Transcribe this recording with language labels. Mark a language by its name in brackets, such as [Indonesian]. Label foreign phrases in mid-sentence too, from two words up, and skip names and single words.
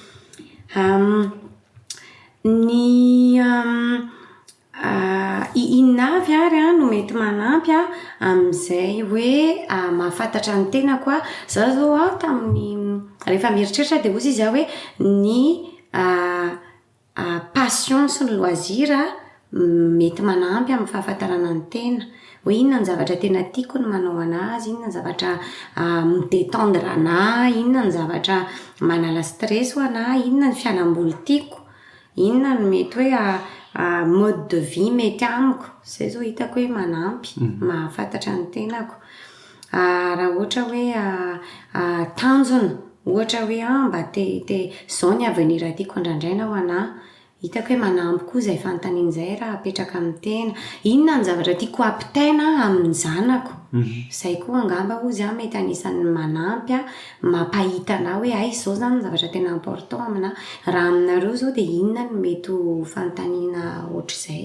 [Malagasy] ny inavy ary no mety manampy amin'izay hoe mahafantatra ny tenako a za zao tamin'ny rehefa mieritreritra de ozy izy hoe ny passion sy ny loisir mety manampy amin'ny fahafantarana ny tena hoe inona ny zavatra tena tiako ny manao anazy inona ny zavatra midétendre anahy inona ny zavatra manala stress ho anahy inona ny fialamboly tiako inona no mety hoe [French] mode de vie [Malagasy] mety amiko zay zao hitako hoe manampy mahafantatra ny tenako raha ohatra hoe tanjona ohatra hoe mba te zao ny avenir tiako andrandraina ho anahy hitako hoe manampy koa zay fanontanian'izay raha apetraka amin'ny tena inona ny zavatra tiako ampitaina amin'ny zanako Zay koa angamba ozy a mety anisan'ny manampy a mampahitanao hoe ay zao zany zavatra tena important amina raha aminareo zao dia inona no mety ho fanontaniana ohatr'izay.